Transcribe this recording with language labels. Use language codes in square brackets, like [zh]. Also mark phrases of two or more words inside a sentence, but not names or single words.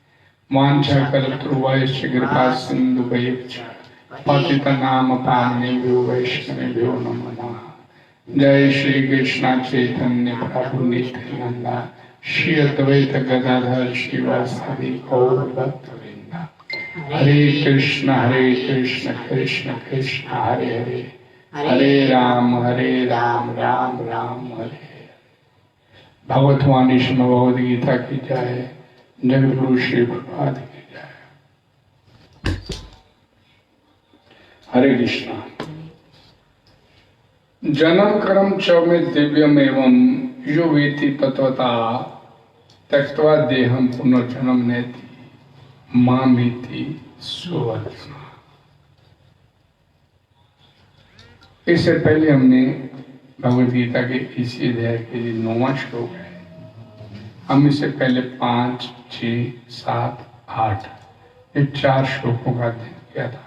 [sa] वाञ्छाकल्पतरुभ्यश्च कृपा सिन्धुभ्यश्च पतितनाम पावनेभ्यो वैष्णवेभ्यो नमो नमः। जय श्री कृष्ण चैतन्य प्रभु नित्यानंद श्री अद्वैत गदाधर श्रीवासादि गौर भक्तवृंद। हरे कृष्ण कृष्ण कृष्ण हरे हरे, हरे राम राम राम हरे हरे। [hi] भगवतवाणी श्रीमद् भगवद गीता की जय। जगद्गुरु श्री प्रभुपाद की जय। हरे कृष्णा। [sa] जन्म कर्म च में दिव्यम एवं यो वेति तत्वता त्यक्त्वा देहम पुनर्जन्म नेति मामेति सुवर्चना। [hi] इससे पहले हमने भगवद गीता के इसी अध्याय के लिए 9वां श्लोक है। हम इससे पहले 5, 6, 7, 8 ये 4 श्लोकों का अध्ययन किया था।